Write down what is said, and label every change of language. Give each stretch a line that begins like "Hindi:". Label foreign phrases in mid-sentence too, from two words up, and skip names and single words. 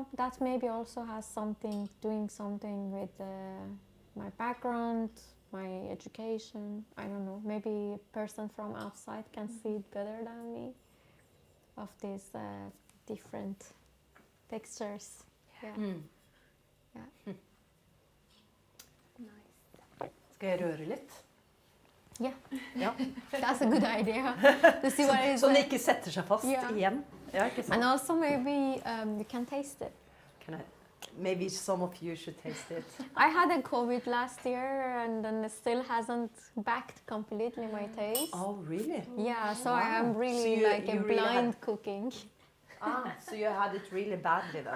English: That maybe also has doing something with my background, my education. I don't know. Maybe a person from outside can see it better than me. Of these different textures. Yeah. Yeah. Nice.
Norwegian: Skal jeg røre litt?
English: Yeah. Ja. That's a good idea. To see what it is
Norwegian: Så den like. ikke setter seg fast igjen. Ja, ikke sant?
English: And also maybe you can taste it. Maybe some of you should taste it. I had a COVID last year, and then it still hasn't backed completely my taste. Oh, really? Yeah, so Wow. I am really So like a really blind cooking. So you had it really badly then?